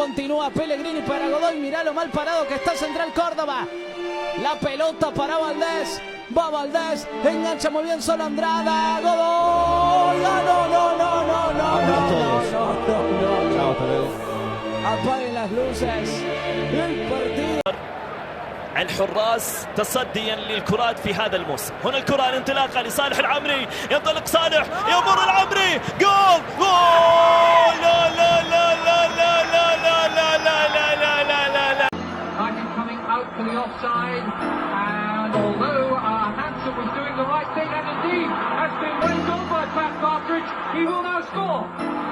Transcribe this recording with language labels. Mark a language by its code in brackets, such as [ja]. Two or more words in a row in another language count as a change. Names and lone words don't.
[es] Continúa Pellegrini para Godoy. Mirá lo mal parado que está Central Córdoba. La pelota para Valdés. Va Valdés. Engancha muy bien solo Andrada. Godoy. No. Apaguen las luces. El partido. [ar] الحراس تصديا للكرات في هذا الموسم. هنا الكرة الانطلاقة لصالح العمري. ينطلق صالح. يمر العمري. جول. جول. لا لا لا لا لا لا لا لا لا لا لا لا لا. [en] Coming out for the offside, and although Hansen was doing the right thing, and indeed has been waved on by Pat Partridge, he will now score.